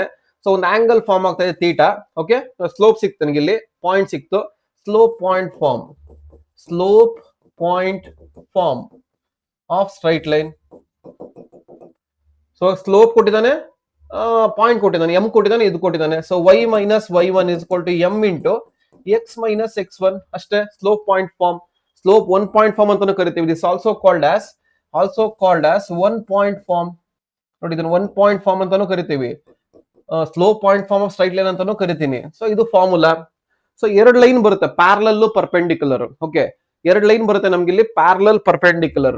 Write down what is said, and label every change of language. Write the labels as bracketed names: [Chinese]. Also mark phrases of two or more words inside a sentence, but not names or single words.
[Kannada] ಸೊ ಒಂದು [English] angle form [Kannada] ಆಗ್ತಾ ಇದೆ ಥೀಟಾ. [English] okay, slope [Kannada] ಸಿಕ್ತು ನನಗೆ ಇಲ್ಲಿ, ಪಾಯಿಂಟ್ ಸಿಕ್ತು, [English] slope point form of straight line. [Kannada] ಸೊ ಸ್ಲೋಪ್ ಕೊಟ್ಟಿದ್ದಾನೆ, ಪಾಯಿಂಟ್ ಕೊಟ್ಟಿದ್ದಾನೆ, ಎಂ ಕೊಟ್ಟಿದ್ದಾನೆ, ಇದು ಕೊಟ್ಟಿದ್ದಾನೆ. [English] ಸೊ y minus y1 is equal to m into x minus x1 ಅಷ್ಟೇ. slope point form, slope 1 point form [Kannada] ಅಂತಾನು ಕರಿತೀವಿ. [English] this also called as 1 point form. [Kannada] ನೋಡಿ ಇದನ್ನ [English] 1 point form [Kannada] ಅಂತಾನು ಕರಿತೀವಿ, [English] slope point form of straight line [Kannada] ಅಂತಾನು ಕರಿತೀನಿ. ಸೊ ಇದು ಫಾರ್ಮುಲಾ. ಸೊ 2 ಲೈನ್ ಬರುತ್ತೆ, [English] parallel perpendicular. okay, [Kannada] 2 ಲೈನ್ ಬರುತ್ತೆ ನಮ್ಗೆ ಇಲ್ಲಿ, [English] parallel perpendicular.